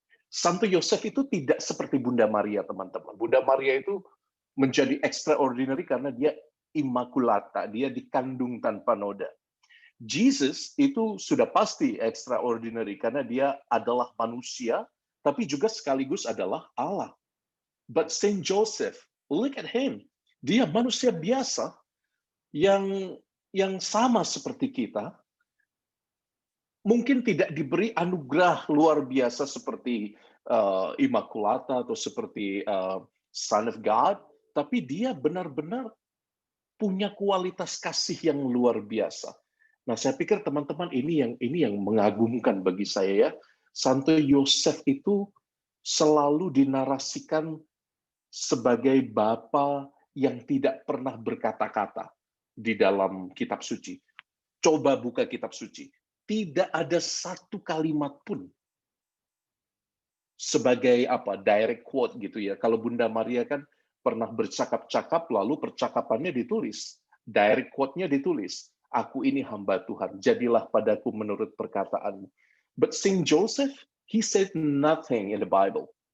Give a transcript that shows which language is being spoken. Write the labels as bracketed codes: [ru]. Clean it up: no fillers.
[id] Santo Yosef itu tidak seperti Bunda Maria, teman-teman. Bunda Maria itu menjadi extraordinary karena dia immaculata, dia dikandung tanpa noda. Jesus itu sudah pasti extraordinary karena dia adalah manusia, tapi juga sekaligus adalah Allah. [en] But Saint Joseph, look at him. [id] Dia manusia biasa yang sama seperti kita, mungkin tidak diberi anugerah luar biasa seperti Immaculata atau seperti [en] Son of God, [id] tapi dia benar-benar punya kualitas kasih yang luar biasa. Nah, saya pikir teman-teman ini yang mengagumkan bagi saya ya. Santo Yosef itu selalu dinarasikan sebagai bapa yang tidak pernah berkata-kata di dalam kitab suci. Coba buka kitab suci. Tidak ada satu kalimat pun sebagai direct quote gitu ya. Kalau Bunda Maria kan pernah bercakap-cakap lalu percakapannya ditulis. Direct quote-nya ditulis. Aku ini hamba Tuhan, jadilah padaku menurut perkataanmu. [en] But Saint Joseph, he said nothing in the Bible.